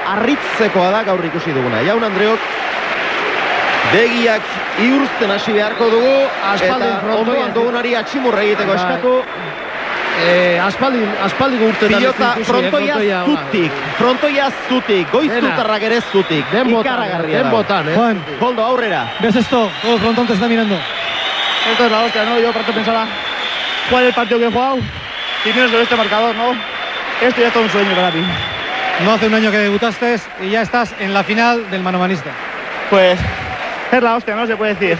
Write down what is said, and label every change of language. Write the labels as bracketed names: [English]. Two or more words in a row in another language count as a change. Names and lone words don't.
[Basque] Arritzekoa da gaur ikusi duguna. Jaun Andreok, begiak iurzten hasi beharko dugu. Eta ondoan dugunari atximurra egiteko eskatu. Aspaldiko urtetan pilota frontoia zutik, goiztutarrak ere zutik. Ikaragarria da. Juan, Goldo, aurrera. [Spanish] ¿ves esto? Todo el frontón te está mirando. Esto es la hostia, ¿no? Yo pronto pensaba cuál es el partido que he jugado y menos con este marcador, ¿no? Esto ya es todo un sueño para mí. No hace un año que debutaste y ya estás en la final del manomanista. Pues es la hostia, ¿no? Se puede decir.